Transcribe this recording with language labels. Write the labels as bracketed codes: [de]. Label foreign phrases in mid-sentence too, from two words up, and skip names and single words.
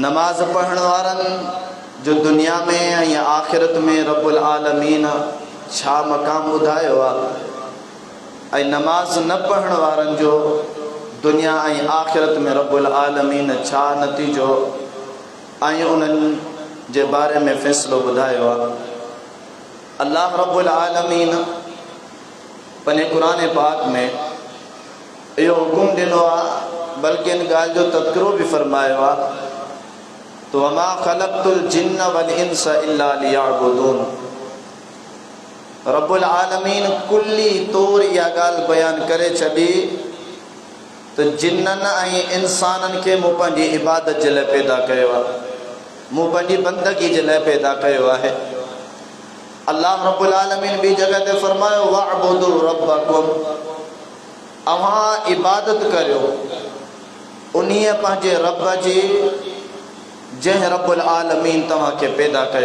[sd] नमाज पढ़ण वारनि जो दुनिया में ऐं आख़िरत में रब्बुल आलमीन छा मक़ाम ॿुधायो आहे ऐं नमाज न पढ़ण वारनि जो दुनिया ऐं आख़िरत में रब्बुल आलमीन छा नतीजो ऐं उन्हनि जे बारे में फ़ैसिलो ॿुधायो आहे। अल्लाह रब्बुल आलमीन पंहिंजे क़ुरान पाक में इहो हुकुम ॾिनो आहे, बल्कि इन ॻाल्हि जो तज़किरो बि फ़रमायो आहे तो [ar] وما خلقت الجن والإنس إلا ليعبدون. [sd] रब्बुल आलमीन कुल्ली तौर इहा ॻाल्हि बयान करे छॾी त जिन्ननि ऐं इंसाननि खे मूं पंहिंजी इबादत जे लाइ पैदा कयो आहे, मूं पंहिंजी बंदगी जे लाइ पैदा कयो आहे। अल्लाह रब्बुल आलमीन ॿी जॻह ते फरमायो [ar] واعبدوا ربكم, [sd] अव्हां इबादत करियो उन्हीअ पंहिंजे रब जी जंहिं रब्बुल आलमीन तव्हांखे पैदा कयो।